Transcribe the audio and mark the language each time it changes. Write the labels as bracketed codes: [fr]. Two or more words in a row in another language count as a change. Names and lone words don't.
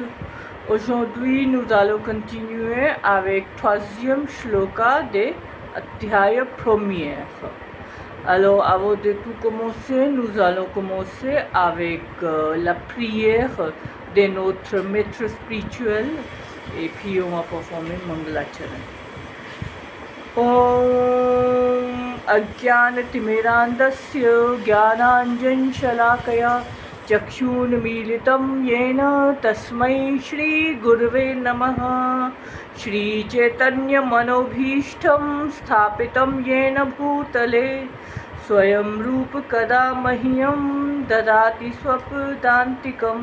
[fr] Aujourd'hui, nous allons continuer avec troisième shloka de Adhyaya premier. Alors, avant de tout commencer, nous allons commencer avec la prière de notre maître spirituel et puis on va performer Mangalacharan. [sa] ॐ अज्ञानतिमिरान्धस्य ज्ञानाञ्जन शलाकया चक्षुन्मीलितं येन तस्मै श्रीगुरवे नमः। श्रीचैतन्यमनोभीष्टं स्थापितं येन भूतले स्वयं रूप कदा मह्यं ददाति स्वपदान्तिकं।